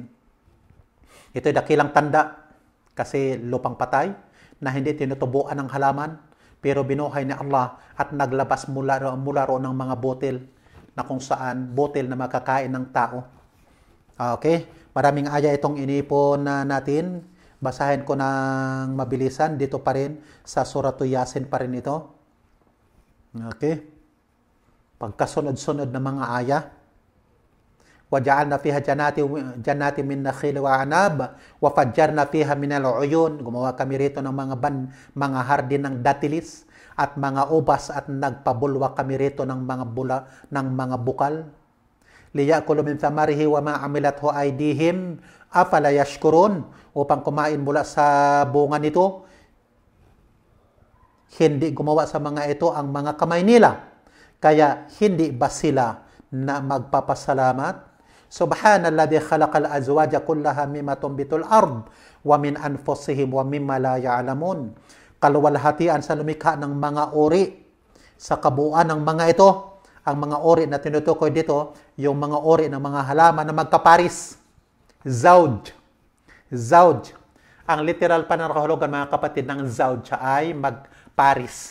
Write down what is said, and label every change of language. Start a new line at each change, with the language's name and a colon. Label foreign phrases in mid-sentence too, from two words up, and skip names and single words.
Filipino: Ito'y dakilang tanda kasi lupang patay na hindi tinutubuan ng halaman, pero binuhay ni Allah at naglabas mula roon ng mga botil na kung saan botil na makakain ng tao. Okay? Maraming aya itong inipon natin. Basahin ko ng mabilisan. Dito pa rin sa Suratul Yasin pa rin ito. Okay? Pagkasunod-sunod na mga aya.
Arabic: وَجَعَلْنَا فِيهَا جَنَّاتٍ مِّن نَخِيلٍ وَأَعْنَابٍ وَفَجَّرْنَا فِيهَا مِنَ الْعُيُونِ.
Filipino: Gumawa kami rito ng mga hardin ng datilis at mga ubas at nagpabulwa kami rito ng mga bukal.
Arabic: لِيَأْكُلُوا مِنْ ثَمَرِهِ وَمَا عَمِلَتْهُ أَيْدِيهِمْ أَفَلَا يَشْكُرُونَ.
Filipino: Upang kumain mula sa bunga nito, hindi gumawa sa mga ito ang mga kamay nila. Kaya hindi ba sila na magpapasalamat?
Arabic: سبحان الذي خلق الأزواج كلها مما تنبت الأرض ومن أنفسهم ومما لا يعلمون.
Filipino: Kaluwalhatian sa lumikha ng mga uri. Sa kabuuan ng mga ito, ang mga uri na tinutukoy dito, yung mga uri ng mga halaman na magkaparis.
Arabic: زوج. زوج.
Filipino: Ang literal pa ng kahulugan, mga kapatid, ng zawj ay magparis.